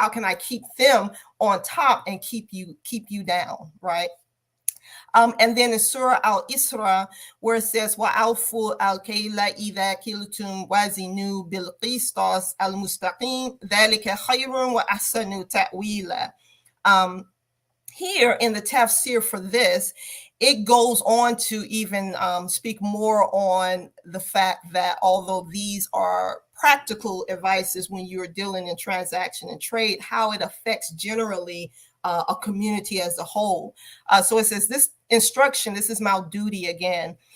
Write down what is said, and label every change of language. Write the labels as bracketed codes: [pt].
[en] How can I keep them on top and keep you down, right? And then in Surah Al-Isra, where it says, [ar] وَأَوْفُوا الْكَيْلَ إِذَا كِلْتُمْ وَزِنُوا بِالْقِسْطَاسِ الْمُسْتَقِيمِ ذَلِكَ خَيْرٌ وَأَحْسَنُ تَأْوِيلًا. [en] Here in the tafsir for this, it goes on to even speak more on the fact that although these are practical advices when you're dealing in transaction and trade, how it affects generally a community as a whole. So it says this instruction, this is my duty again,